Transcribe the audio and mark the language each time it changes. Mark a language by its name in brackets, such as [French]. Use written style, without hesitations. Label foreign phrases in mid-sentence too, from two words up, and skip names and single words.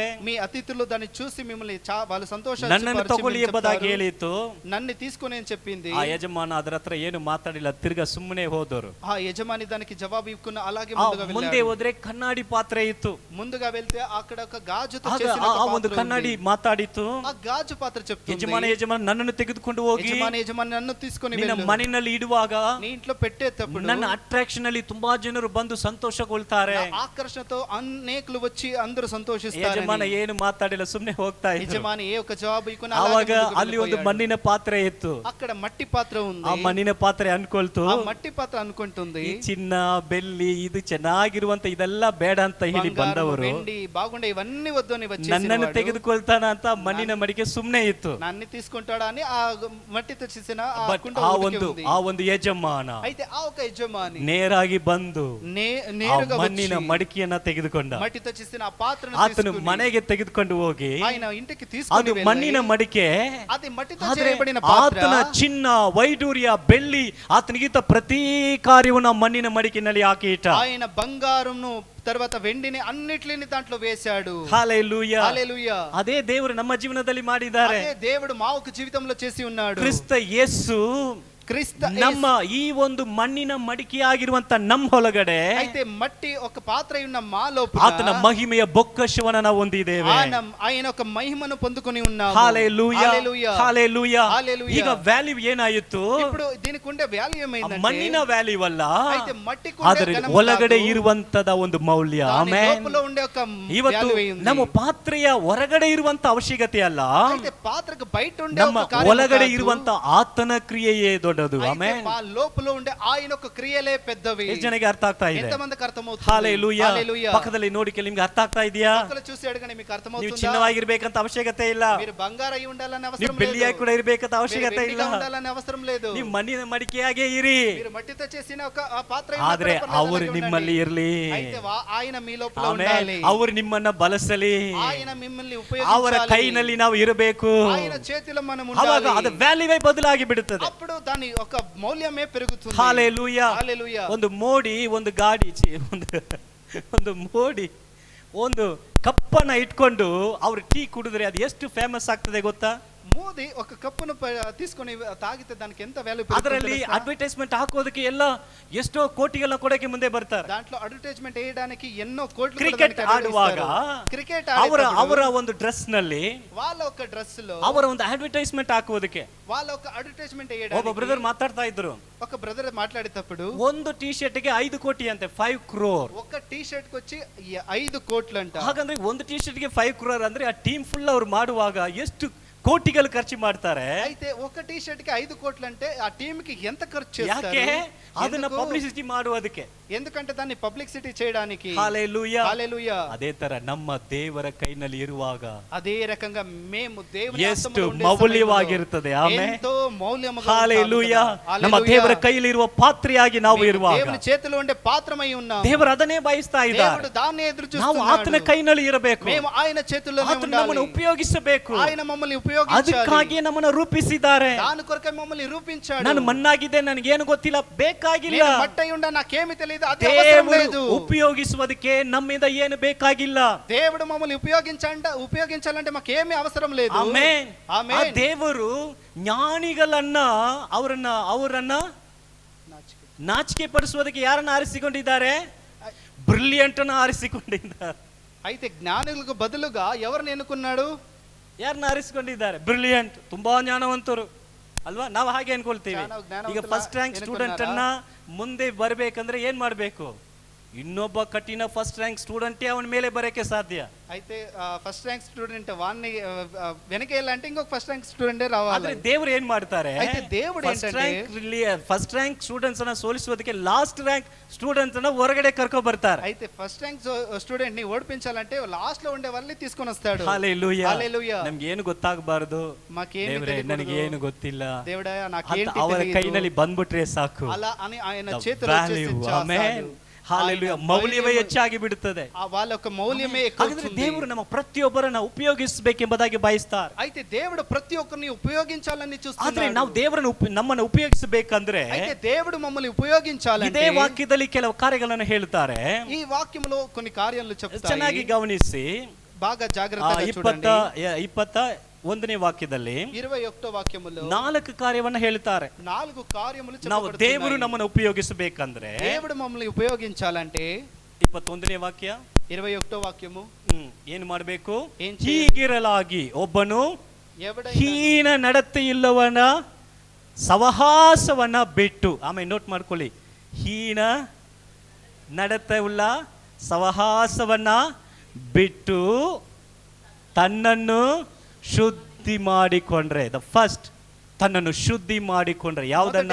[Telugu] మీ అతిథులు దాన్ని చూసి మిమ్మల్ని వాళ్ళు సంతోష [Kannada] ನನ್ನನ್ನು ತಗೊಳ್ಳಿ ಎಂಬುದಾಗಿ ಹೇಳಿತು. [Telugu] నన్ను తీసుకొని అని చెప్పింది. [Kannada] ಆ ಯಜಮಾನ ಅದರ ಹತ್ರ ಏನು ಮಾತಾಡಿಲ್ಲ, ತಿರ್ಗಾ ಸುಮ್ಮನೆ ಹೋದರು. [Telugu] ఆ యజమాని దానికి జవాబు ఇవ్వకుండా అలాగే ముందుగా వెళ్ళాడు. [Kannada] ಮುಂದೆ ಹೋದ್ರೆ ಕನ್ನಡಿ ಪಾತ್ರೆ ಇತ್ತು, [Telugu] ముందుగా వెళ్తే అక్కడ ఒక గాజుతో [Kannada] ಆಗ [Telugu] చేసిన [Kannada] ಆ ಒಂದು ಕನ್ನಡಿ ಮಾತಾಡಿತು, [Telugu] ఆ గాజు పాత్ర చెప్తుంది, [Kannada] ಯಜಮಾನ ನನ್ನನ್ನು ತೆಗೆದುಕೊಂಡು ಹೋಗಿ [Telugu] యజమాని నన్ను తీసుకొని [Kannada] ನಿನ್ನ [Telugu] వెళ్ళు, [Kannada] ಮನೆಯಲ್ಲಿ ಇಡುವಾಗ [Telugu] నీ ఇంట్లో పెట్టేటప్పుడు [Kannada] ನನ್ನ ಅಟ್ರಾಕ್ಷನ್ ಅಲ್ಲಿ ತುಂಬಾ ಜನರು ಬಂದು ಸಂತೋಷಗೊಳ್ತಾರೆ. [Telugu] ఆకర్షణతో అనేకులు వచ్చి అందరూ సంతోషిస్తారు. [Kannada] ಯಜಮಾನ ಏನು ಮಾತಾಡಿಲ್ಲ, ಸುಮ್ಮನೆ ಹೋಗ್ತಾ ಇದ್ರು. [Telugu] యజమాని ఏ ఒక జవాబు ఇవ్వకుండా [Kannada] ಆವಾಗ ಅಲ್ಲಿ ಒಂದು ಮಣ್ಣಿನ ಪಾತ್ರೆ ಇತ್ತು, [Telugu] అక్కడ మట్టి పాత్ర ఉంది. [Kannada] ಆ ಮಣ್ಣಿನ ಪಾತ್ರೆ ಅನ್ಕೊಳ್ತು, [Telugu] ఆ మట్టి పాత్ర అనుకుంటుంది, [Kannada] ಈ ಚಿನ್ನ ಬೆಳ್ಳಿ ಇದು ಚೆನ್ನಾಗಿರುವಂತ ಇದೆಲ್ಲ ಬೇಡ ಅಂತ ಹೇಳಿ ಬಂದವರು [Telugu] వెండి బాగుండే ఇవన్నీ వద్దు అని వచ్చేసి [Kannada] ನನ್ನನ್ನು ತೆಗೆದುಕೊಳ್ತಾನ ಅಂತ ಮಣ್ಣಿನ ಮಡಿಕೆ ಸುಮ್ಮನೆ ಇತ್ತು. [Telugu] నన్ను తీసుకుంటాడా అని ఆ మట్టితో చేసిన ఆ [Kannada] ಬಟ್ [Telugu] కుండ ఉంది. [Kannada] ಆ ಒಂದು ಯಜಮಾನ [Telugu] అయితే ఆ ఒక యజమాని [Kannada] ನೇರಾಗಿ ಬಂದು [Telugu] నేరుగా [Kannada] ಮಣ್ಣಿನ ಮಡಿಕೆಯನ್ನ ತೆಗೆದುಕೊಂಡ. [Telugu] మట్టితో చేసిన ఆ పాత్రను [Kannada] ಆತನು ಮನೆಗೆ ತೆಗೆದುಕೊಂಡು ಹೋಗಿ [Telugu] ఆయన ఇంటికి తీసుకొని [Kannada] ಅದು ಮಣ್ಣಿನ ಮಡಿಕೆ, [Telugu] అది మట్టితో [Kannada] ಆದ್ರೆ [Telugu] చేయబడిన పాత్ర, [Kannada] ಆತನ ಚಿನ್ನ ವೈಡೂರ್ಯ ಬೆಳ್ಳಿ ಆತನಿಗಿಂತ ಪ್ರತಿ ಕಾರ್ಯವನ್ನು ಮಣ್ಣಿನ ಮಡಿಕೆನಲ್ಲಿ ಹಾಕಿ ಇಟ್ಟ. [Telugu] ఆయన బంగారంను తర్వాత వెండిని అన్నిటిని దాంట్లో వేశాడు. హల్లెలూయా, హల్లెలూయా. అదే దేవుడు [Kannada] ನಮ್ಮ ಜೀವನದಲ್ಲಿ ಮಾಡಿದ್ದಾರೆ. [Telugu] అదే దేవుడు మా ఒక జీవితంలో చేసి ఉన్నాడు. [Kannada] ಕ್ರಿಸ್ತ ಯೇಸು ನಮ್ಮ ಈ ಒಂದು ಮಣ್ಣಿನ ಮಡಿಕೆಯಾಗಿರುವಂತ ನಮ್ಮ ಒಳಗಡೆ [Telugu] అయితే మట్టి ఒక పాత్ర ఉన్న మా లోపల [Kannada] ಆತನ ಮಹಿಮೆಯ ಬೊಕ್ಕಶವನ್ನ ನಾವು ಹೊಂದಿದ್ದೇವೆ. [Telugu] ఆయన ఒక మహిమను పొందుకొని ఉన్నాము. హల్లెలూయా, హల్లెలూయా, హల్లెలూయా. హల్లెలూయా. [Kannada] ಈಗ ವ್ಯಾಲ್ಯೂ ಏನಾಯಿತು? [Telugu] ఇప్పుడు దీనికి ఉండే వాల్యూ ఏమైందంటే [Kannada] ಮಣ್ಣಿನ ವ್ಯಾಲ್ಯೂ ಅಲ್ಲ, [Telugu] అయితే మట్టికి [Kannada] ಅದರ ಒಳಗಡೆ ಇರುವಂತದ ಒಂದು ಮೌಲ್ಯ. ಆಮೆನ್. [Telugu] లోపల ఉండే ఒక [Kannada] ಇವತ್ತು [Telugu] వాల్యూ ఉంది. [Kannada] ನಮ್ಮ ಪಾತ್ರೆಯ ಹೊರಗಡೆ ಇರುವಂತ ಅವಶ್ಯಕತೆ ಅಲ್ಲ, [Telugu] అయితే పాత్రకు బయట ఉండే [Kannada] ನಮ್ಮ [Telugu] ఒక కార్యం [Kannada] ಒಳಗಡೆ [Telugu] కాదు. [Kannada] ಇರುವಂತ ಆತನ ಕ್ರಿಯೆಯೇ ದೊಡ್ಡದು. ಆಮೆನ್. [Telugu] మా లోపల ఉండే ఆయన ఒక క్రియలే పెద్దవి. [Kannada] ಎಷ್ಟು ಜನಕ್ಕೆ ಅರ್ಥ ಆಗ್ತಾ ಇದೆ? [Telugu] ఎంతమందికి అర్థమవుతుంది? హల్లెలూయా. హల్లెలూయా. [Kannada] ಪಕ್ಕದಲ್ಲಿ ನೋಡಿ ನಿಮ್ಗೆ ಅರ್ಥ ಆಗ್ತಾ ಇದೆಯಾ? [Telugu] పక్కన చూసి అడగండి, మీకు [Kannada] ನೀವು [Telugu] అర్థమవుతుందా? [Kannada] ಚಿನ್ನವಾಗಿರ್ಬೇಕಂತ ಅವಶ್ಯಕತೆ ಇಲ್ಲ, [Telugu] మీరు బంగారు అయి ఉండాలని [Kannada] ನೀವು [Telugu] అవసరం లేదు, [Kannada] ಬೆಳ್ಳಿಯಾಗಿ ಕೂಡ ಇರ್ಬೇಕಂತ ಅವಶ್ಯಕತೆ ಇಲ್ಲ, [Telugu] వెండిగా ఉండాలని అవసరం లేదు. [Kannada] ನೀವು ಮಣ್ಣಿನ ಮಡಿಕೆಯಾಗೇ ಇರಿ, [Telugu] మీరు మట్టితో చేసిన ఒక ఆ పాత్ర [Kannada] ಆದ್ರೆ ಅವರು ನಿಮ್ಮಲ್ಲಿ ಇರ್ಲಿ. [Telugu] అయితే ఆయన మీ లోపల [Kannada] ಆಮೆನ್. [Telugu] ఉండాలి. [Kannada] ಅವರು ನಿಮ್ಮನ್ನ ಬಳಸಲಿ, [Telugu] ఆయన మిమ్మల్ని [Kannada] ಅವರ [Telugu] ఉపయోగించాలి. [Kannada] ಕೈನಲ್ಲಿ ನಾವು ಇರಬೇಕು. [Telugu] ఆయన చేతిలో మనం [Kannada] ಅವಾಗ [Telugu] ఉండాలి. [Kannada] ಅದು ವ್ಯಾಲ್ಯೂವೇ ಬದಲಾಗಿ ಬಿಡುತ್ತದೆ. [Telugu] అప్పుడు దాని ఒక మౌల్యమే పెరుగుతుంది. హల్లెలూయా. హల్లెలూయా. [Kannada] ಒಂದು ಮೋಡಿ, ಒಂದು ಗಾಡಿ, ಒಂದು ಮೋಡಿ ಒಂದು ಕಪ್ಪನ್ನ ಇಟ್ಕೊಂಡು ಅವ್ರು ಟೀ ಕುಡಿದ್ರೆ ಅದು ಎಷ್ಟು ಫೇಮಸ್ ಆಗ್ತದೆ ಗೊತ್ತಾ? [Telugu] మోది ఒక కప్పును తీసుకొని తాగితే దానికి ఎంత వాల్యూ [Kannada] ಅದರಲ್ಲಿ ಅಡ್ವರ್ಟೈಸ್ಮೆಂಟ್ ಹಾಕೋದಕ್ಕೆ ಎಲ್ಲ ಎಷ್ಟೋ ಕೋಟಿಗೆಲ್ಲ ಕೊಡಕ್ಕೆ ಮುಂದೆ ಬರ್ತಾರೆ. [Telugu] దాంట్లో అడ్వర్టైజ్మెంట్ చేయడానికి ఎన్నో కోట్లు [Kannada] ಕ್ರಿಕೆಟ್ ಆಡುವಾಗ [Telugu] క్రికెట్ [Kannada] ಅವರ ಒಂದು ಡ್ರೆಸ್ ನಲ್ಲಿ [Telugu] వాళ్ళ ఒక డ్రెస్ లో [Kannada] ಅವರ ಒಂದು ಅಡ್ವರ್ಟೈಸ್ಮೆಂಟ್ ಹಾಕುವುದಕ್ಕೆ [Telugu] వాళ్ళ ఒక అడ్వర్టైజ్మెంట్ [Kannada] ಒಬ್ಬ [Telugu] చేయడానికి [Kannada] ಬ್ರದರ್ ಮಾತಾಡ್ತಾ ಇದ್ರು. [Telugu] ఒక బ్రదర్ మాట్లాడేటప్పుడు [Kannada] ಒಂದು ಟಿ ಶರ್ಟ್ ಗೆ 5 ಕೋಟಿ ಅಂತೆ, 5 crore. [Telugu] ఒక టీ షర్ట్ కి వచ్చి 5 ಕೋట్లు అంట. [Kannada] ಹಾಗಂದ್ರೆ ಒಂದು ಟಿ ಶರ್ಟ್ ಗೆ 5 crore ಅಂದ್ರೆ ಆ [English] team full [Kannada] ಅವ್ರು ಮಾಡುವಾಗ ಎಷ್ಟು ಕೋಟಿಗಳು ಖರ್ಚು ಮಾಡ್ತಾರೆ. [Telugu] అయితే ఒక టీ షర్ట్ కి 5 కోట్లు అంటే ఆ టీమ్ కి ఎంత ఖర్చు చేస్తారు? [Kannada] ಯಾಕೆ? ಅದನ್ನ ಪಬ್ಲಿಸಿಟಿ ಮಾಡುವುದಕ್ಕೆ. [Telugu] ఎందుకంటే దాన్ని పబ్లిసిటీ చేయడానికి. హల్లెలూయా, హల్లెలూయా. [Kannada] ಅದೇ ತರ ನಮ್ಮ ದೇವರ ಕೈನಲ್ಲಿ ಇರುವಾಗ [Telugu] అదే రకంగా మేము దేవుని [Kannada] ಎಷ್ಟು ಮೌಲ್ಯವಾಗಿರುತ್ತದೆ. ಆಮೆನ್. [Telugu] ఎంతో మౌల్యముగా హల్లెలూయా. [Kannada] ನಮ್ಮ ದೇವರ ಕೈಯಲ್ಲಿ ಇರುವ ಪಾತ್ರೆಯಾಗಿ ನಾವು ಇರುವಾಗ [Telugu] దేవుని చేతిలో ఉండే పాత్రమై ఉన్నాం. [Kannada] ದೇವರು ಅದನ್ನೇ ಬಯಸ್ತಾ ಇದ್ದಾರೆ. [Telugu] దేవుడు దాన్ని ఎదురు [Kannada] ನಾವು [Telugu] చూస్తున్నాడు. [Kannada] ಆತನ ಕೈನಲ್ಲಿ ಇರಬೇಕು, [Telugu] మేము ఆయన చేతుల్లోనే [Kannada] ಆತನು [Telugu] ఉండాలి. [Kannada] ನಮ್ಮನ್ನು ಉಪಯೋಗಿಸಬೇಕು. [Telugu] ఆయన మమ్మల్ని ఉపయోగించాలి. [Kannada] ಅದಕ್ಕಾಗಿ ನಮ್ಮನ್ನು ರೂಪಿಸಿದ್ದಾರೆ. [Telugu] దాని కొరకే మమ్మల్ని రూపించాడు. [Kannada] ನಾನು ಮಣ್ಣಾಗಿದ್ದೆ, ನನಗೇನು ಗೊತ್ತಿಲ್ಲ, ಬೇಕಾಗಿಲ್ಲ. [Telugu] నేను మట్టై ఉండ నాకేమీ తెలియదు, అది అవసరం లేదు. [Kannada] ಉಪಯೋಗಿಸುವುದಕ್ಕೆ ನಮ್ಮಿಂದ ಏನು ಬೇಕಾಗಿಲ್ಲ. [Telugu] దేవుడు మమ్మల్ని ఉపయోగించాలంటే మాకేమీ అవసరం లేదు. [Kannada] ಆಮೆನ್. [Telugu] ఆమేన్. [Kannada] ದೇವರು ಜ್ಞಾನಿಗಳನ್ನ ಅವರನ್ನ ನಾಚಿಕೆ ಪಡಿಸುವುದಕ್ಕೆ ಯಾರನ್ನು ಆರಿಸಿಕೊಂಡಿದ್ದಾರೆ? ಬ್ರಿಲಿಯಂಟ್ ಅನ್ನು ಆರಿಸಿಕೊಂಡಿದ್ದಾರೆ. [Telugu] అయితే జ్ఞానులకు బదులుగా ఎవరిని ఎన్నుకున్నాడు? [Kannada] ಯಾರನ್ನ ಆರಿಸಿಕೊಂಡಿದ್ದಾರೆ? ಬ್ರಿಲಿಯಂಟ್, ತುಂಬಾ ಜ್ಞಾನವಂತರು ಅಲ್ವಾ? ನಾವು ಹಾಗೆ ಅನ್ಕೊಳ್ತೀವಿ. ಈಗ [English] first rank student [Kannada] ಅನ್ನ ಮುಂದೆ ಬರ್ಬೇಕಂದ್ರೆ ಏನ್ ಮಾಡ್ಬೇಕು? ಇನ್ನೊಬ್ಬ ಕಠಿಣ [English] first rank student [Kannada] ಅವನ ಮೇಲೆ ಬರೋಕೆ ಸಾಧ್ಯ. [Telugu] అయితే [English] first rank student [Telugu] వాడిని వెనకేయాలంటే ఇంకొక [English] first rank student [Telugu] రావాలి. [Kannada] ಆದ್ರೆ ದೇವರು ಏನ್ ಮಾಡ್ತಾರೆ? [Telugu] అయితే దేవుడు ఏంటంటే [English] first rank students [Kannada] ಅನ್ನ ಸೋಲಿಸುವುದಕ್ಕೆ [English] last rank students [Kannada] ಅನ್ನ ಹೊರಗಡೆ ಕರ್ಕೊ ಬರ್ತಾರೆ. [Telugu] అయితే [English] first rank student [Telugu] ని ఓడిపించాలంటే లాస్ట్ లో ఉండే వాళ్ళని తీసుకొని వస్తాడు. హల్లెలూయా. హల్లెలూయా. [Kannada] ನಮ್ಗೆ ಏನು ಗೊತ್ತಾಗಬಾರದು, ನನಗೆ ಏನು ಗೊತ್ತಿಲ್ಲ, [Telugu] దేవుడా నాకేంటి [Kannada] ಅವರ [Telugu] తెలియదు, [Kannada] ಕೈನಲ್ಲಿ ಬಂದ್ಬಿಟ್ರೆ ಸಾಕು, [Telugu] అలా అని ఆయన చేతిలో వచ్చేసి [Kannada] ಆಮೆನ್, ಹಲ್ಲೆಲೂಯಾ, ಮೌಲ್ಯವೇ ಹೆಚ್ಚಾಗಿ ಬಿಡುತ್ತದೆ. [Telugu] వాళ్ళ యొక్క మౌల్యమే ఎక్కువ. [Kannada] ದೇವರು ನಮ್ಮ ಪ್ರತಿಯೊಬ್ಬರನ್ನ ಉಪಯೋಗಿಸಬೇಕೆಂಬುದಾಗಿ ಬಯಸ್ತಾರೆ. [Telugu] అయితే దేవుడు ప్రతి ఒక్కరిని ఉపయోగించాలని చూస్తున్నాడు. [Kannada] ಆದ್ರೆ ನಾವು ದೇವರನ್ನು ನಮ್ಮನ್ನು ಉಪಯೋಗಿಸಬೇಕಂದ್ರೆ [Telugu] అయితే దేవుడు మమ్మల్ని ఉపయోగించాలంటే [Kannada] ಇದೇ ವಾಕ್ಯದಲ್ಲಿ ಕೆಲವು ಕಾರ್ಯಗಳನ್ನು ಹೇಳ್ತಾರೆ. [Telugu] ఈ వాక్యములో కొన్ని కార్యాలు చెప్తాయి. [Kannada] ಚೆನ್ನಾಗಿ ಗಮನಿಸಿ, [Telugu] బాగా జాగ్రత్తగా చూడండి. [Kannada] 21ನೇ ವಾಕ್ಯದಲ್ಲಿ [Telugu] 21వ వాక్యములో [Kannada] 4 ಕಾರ್ಯವನ್ನು ಹೇಳ್ತಾರೆ. [Telugu] 4 ಕಾರ್ಯములు [Kannada] ನಾವು [Telugu] చెప్పబడుతున్నాయి. [Kannada] ದೇವರು ನಮ್ಮನ್ನು ಉಪಯೋಗಿಸಬೇಕಂದ್ರೆ, [Telugu] దేవుడు మమ్మల్ని ఉపయోగించాలంటే [Kannada] 21ನೇ ವಾಕ್ಯ [Telugu] 21వ వాక్యము [Kannada] ಏನು ಮಾಡಬೇಕು? ಏನ್ ಹೀಗಿರಲಾಗಿ ಒಬ್ಬನು [Telugu] ఎవడైనా [Kannada] ಹೀನ ನಡತೆ ಇಲ್ಲವನ ಸಹವಾಸವನ್ನ ಬಿಟ್ಟು, ಆಮೇಲೆ ನೋಟ್ ಮಾಡ್ಕೊಳ್ಳಿ, ಹೀನ ನಡತೆ ಉಳ್ಳ ಸಹವಾಸವನ್ನ ಬಿಟ್ಟು ತನ್ನನ್ನು ಶುದ್ಧಿ ಮಾಡಿಕೊಂಡ್ರೆ, [English] the first [Kannada] ತನ್ನನ್ನು ಶುದ್ಧಿ ಮಾಡಿಕೊಂಡ್ರೆ, ಯಾವುದನ್ನ?